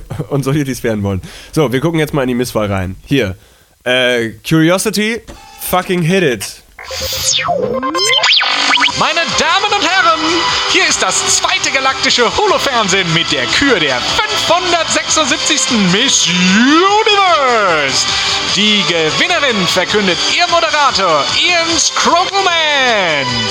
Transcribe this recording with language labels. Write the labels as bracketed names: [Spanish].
[German] Und solche, die es werden wollen. So, wir gucken jetzt mal in die Misswahl rein. Hier. [English] Curiosity, fucking hit it. [German] Meine Damen und Herren, hier ist das zweite galaktische Holofernsehen mit der Kür der 576. Miss Universe. Die Gewinnerin verkündet ihr Moderator, Ian Scrogglemann.